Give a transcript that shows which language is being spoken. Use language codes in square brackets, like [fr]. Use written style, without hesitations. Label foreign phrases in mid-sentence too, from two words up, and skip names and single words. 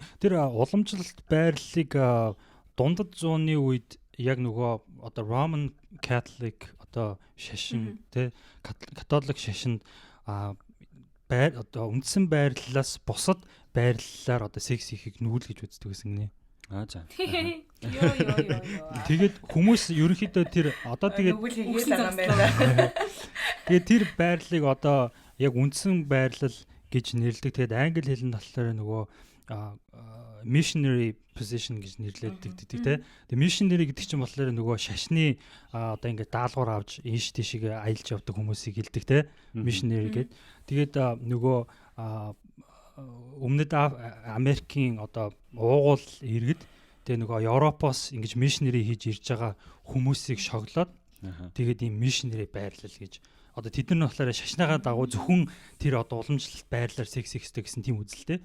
[mn] Тэр уламжлалт байрлалыг дундад зууны үед яг нөгөө одоо Roman Catholic одоо шашин тий католик шашинд одоо үндсэн байрлалаас бусад байрлалаар одоо секс хийхийг нүүл гэж үздэг гэсэн гинэ. За. Тэгээд хүмүүс ерөнхийдөө тэр одоо тэгээд тэр байрлалыг одоо яг үндсэн байрлал гэж нэрлэдэг. Тэгээд англи хэлний талаар нөгөө [en] missionary position [mn] гэж нэрлэдэг тий. Тэгээд missionary гэдэг чинь болохоор нөгөө шашны одоо ингээд даалгавар авч ийш тийшээ аялж явдаг хүмүүсийг хэлдэг тий. Missionary гэдэг. Тэгээд нөгөө өмнөд Америкийн одоо уугуул иргэд тэгээ нөгөө Европоос ингэж missionary хийж ирж байгаа хүмүүсийг шоглоод тэгээд ийм missionary байрлал гэж одоо тэд нар болохоор шашныгаа дагуу зөвхөн тэр одоо уламжлалт байрлалаар секс хийхтэй гэсэн тийм үзэлтэй.